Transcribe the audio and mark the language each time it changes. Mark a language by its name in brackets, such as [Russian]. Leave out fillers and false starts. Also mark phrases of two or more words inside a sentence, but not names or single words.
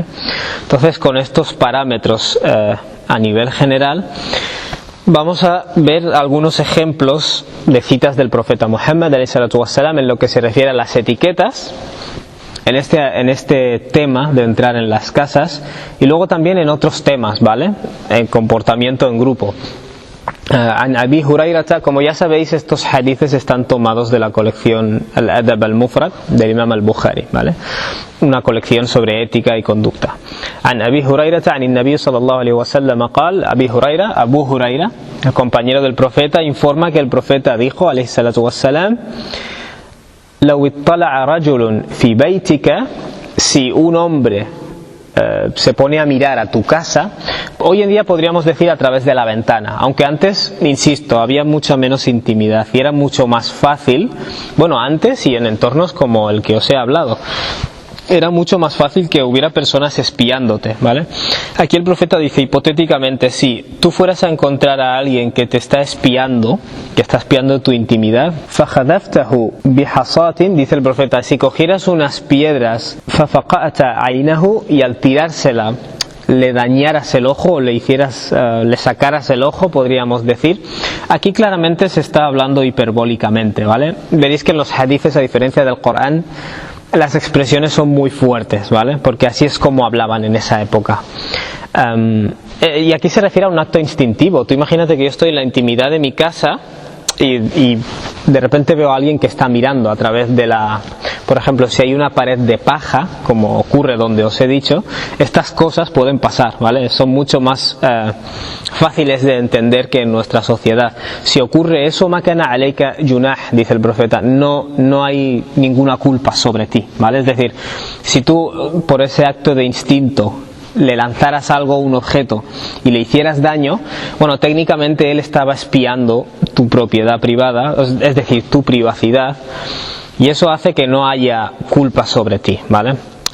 [Spanish] Entonces, con estos parámetros a nivel general, vamos a ver algunos ejemplos de citas del profeta Muhammad ﷺ en lo que se refiere a las etiquetas, en este tema de entrar en las casas, y luego también en otros temas, ¿vale? En comportamiento en grupo. [Arabic] عن أبي هريرة, [Spanish] como ya sabéis, estos hadices están tomados de la colección Al-Adab al-Mufrad del Imam al-Bukhari, ¿vale? Una colección sobre ética y conducta. [Arabic] عن أبي هريرة عن النبي صلى الله عليه وسلم قال أبو هريرة, [Spanish] el compañero del profeta, informa que el profeta dijo, [Arabic] عليه الصلاة والسلام, لو اطلع رجل في بيتك, [Spanish] si un hombre se pone a mirar a tu casa, hoy en día podríamos decir a través de la ventana, aunque antes, insisto, había mucha menos intimidad y era mucho más fácil, bueno, antes y en entornos como el que os he hablado, era mucho más fácil que hubiera personas espiándote, ¿vale? Aquí el profeta dice, hipotéticamente, si tú fueras a encontrar a alguien que te está espiando, que está espiando tu intimidad, [Arabic] فَخَذَفْتَهُ بِحَصَاتٍ, [Spanish] dice el profeta, si cogieras unas piedras, [Arabic] فَفَقَأْتَ عَيْنَهُ, [Spanish] y al tirársela le dañaras el ojo o le sacaras el ojo, podríamos decir. Aquí claramente se está hablando hiperbólicamente, ¿vale? Veréis que en los hadices, a diferencia del Corán, las expresiones son muy fuertes, ¿vale? Porque así es como hablaban en esa época. Y aquí se refiere a un acto instintivo. Tú imagínate que yo estoy en la intimidad de mi casa y de repente veo a alguien que está mirando a través de por ejemplo, si hay una pared de paja, como ocurre donde os he dicho, estas cosas pueden pasar, ¿vale? Son mucho más fáciles de entender que en nuestra sociedad. Si ocurre eso, [Arabic] ما كان عليك جناح, [Spanish] dice el profeta, no hay ninguna culpa sobre ti, ¿vale? Es decir, si tú por ese acto de instinto le lanzaras algo, un objeto, y le hicieras daño, bueno, técnicamente él estaba espiando tu propiedad privada, es decir, tu privacidad, y eso hace que no haya culpa sobre ti, ¿vale?